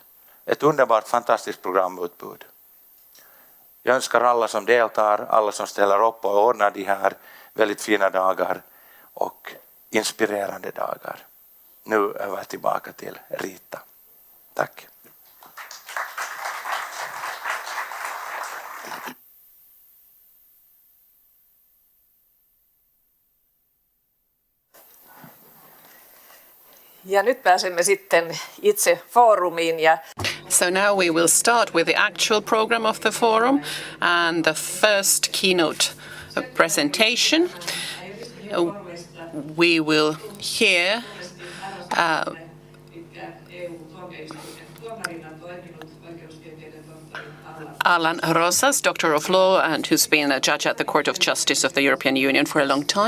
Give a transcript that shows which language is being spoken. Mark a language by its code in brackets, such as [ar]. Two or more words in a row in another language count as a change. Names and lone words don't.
[sv] Ett underbart fantastiskt programutbud. Jag önskar alla som deltar, alla som ställer upp och ordnar de här väldigt fina dagar och inspirerande dagar. Nu över tillbaka till Rita. Tack. [fi] Ja nyt pääsemme sitten itse foorumiin. [en] So now we will start with the actual program of the forum and the first keynote presentation. We will hear Alan Rosas, Doctor of Law, and who's been a judge at the Court of Justice of the European Union for a long time.